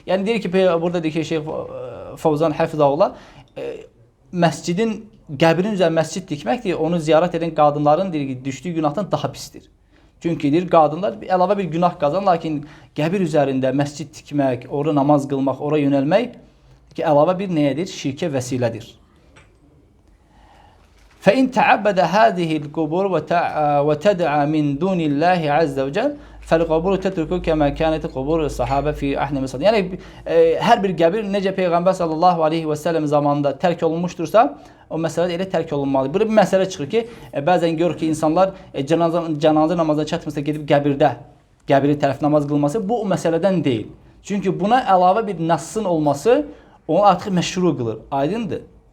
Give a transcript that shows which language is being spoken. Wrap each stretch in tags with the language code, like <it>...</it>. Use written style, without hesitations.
<az>Yəni deyir ki, burada deyir ki, Şeyx Fovzan Həfizahullah, məscidin, qəbrin üzərində məscid tikməkdir, onu ziyarət edən qadınların deyir ki, düşdüyü günahdan daha pisdir. Çünki deyir, qadınlar əlavə bir günah qazanır, lakin qəbir üzərində məscid tikmək, ora namaz qılmaq, ora yönəlmək ki, əlavə bir nəyədir? Şirkə vəsilədir.</az> <ar>فإن تعبد هذه القبور وتدعى من دون الله عز وجل فالقبور تترك كما كانت قبور الصحابة في عهد النبي.</ar> <az>Yəni hər bir qəbir necə Peyğəmbər sallallahu aleyhi və səlləm zamanında tərk olunmuşdursa, o məsələ elə tərk olunmalıdır. Burada bir məsələ çıxır ki, bəzən görür ki, insanlar cənazə namazına çatmasa gedib qəbiri tərəf namaz qılması, bu o məsələdən deyil. Çünki buna əlavə bir nəssın olması onu artıq məşru qılır. Aydındır.</az>